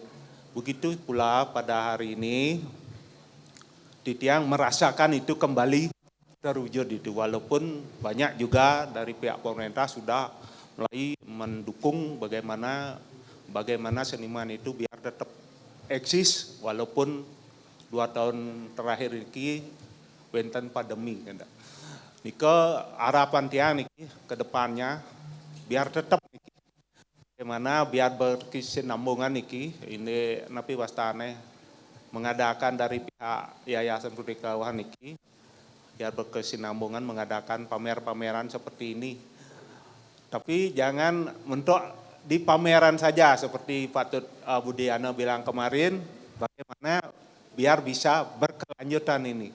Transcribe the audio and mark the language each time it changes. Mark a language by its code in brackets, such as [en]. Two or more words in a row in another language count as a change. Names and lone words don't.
[id] Begitu pula pada hari ini Titiang merasakan itu kembali terwujud itu, walaupun banyak juga dari pihak pemerintah sudah mulai mendukung bagaimana seniman itu biar tetap eksis walaupun 2 tahun terakhir ini wenten pandemi. Nika harapan [ban] tiang niki [id] ke depannya biar tetap niki, bagaimana biar berkesinambungan niki ini [ban] napi wastane [id] mengadakan dari pihak Yayasan Purikawan niki biar berkesinambungan mengadakan pameran seperti ini. Tapi jangan mentok di pameran saja seperti Pak Tut Budiana bilang kemarin, bagaimana biar bisa berkelanjutan ini.